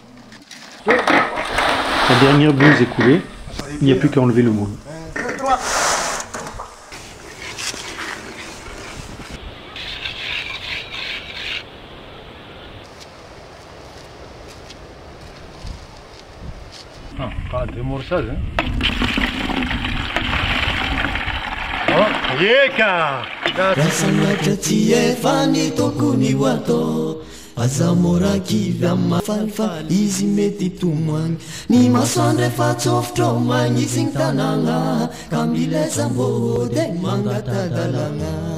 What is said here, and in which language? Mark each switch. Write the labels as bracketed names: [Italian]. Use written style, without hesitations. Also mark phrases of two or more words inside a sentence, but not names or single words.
[French] La dernière buse est coulée, il n'y a plus qu'à enlever le moule. Pas de morçage, hein? Oh, yeka! [Malagasy] Azamora kivy amin'ny mafalifaly izy mety tomagny ny masoandro efa tsofitra ao magnisy ny tanàgna ka mileza mbô de mangatadalagna